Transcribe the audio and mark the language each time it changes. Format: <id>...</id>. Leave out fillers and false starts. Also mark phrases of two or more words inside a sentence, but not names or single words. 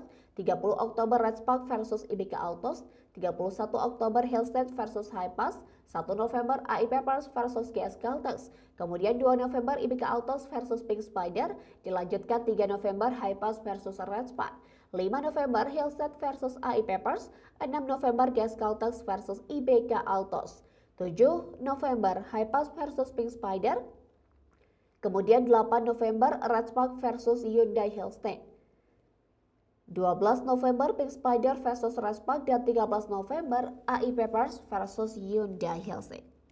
<id>30 Oktober Raspak versus IBK Altos, 31 Oktober Hillstead versus Haipas, 1 November AI Peppers versus Gaskaltex, kemudian 2 November IBK Altos versus Pink Spider, dilanjutkan 3 November Haipas versus Raspak, 5 November Hillstead versus AI Peppers, 6 November Gaskaltex versus IBK Altos, 7 November Haipas versus Pink Spider, kemudian 8 November Raspak versus Hyundai Hillstead, 12 November Pink Spider versus Raspak, dan 13 November AI Peppers versus Hyundai Hillstead.</id>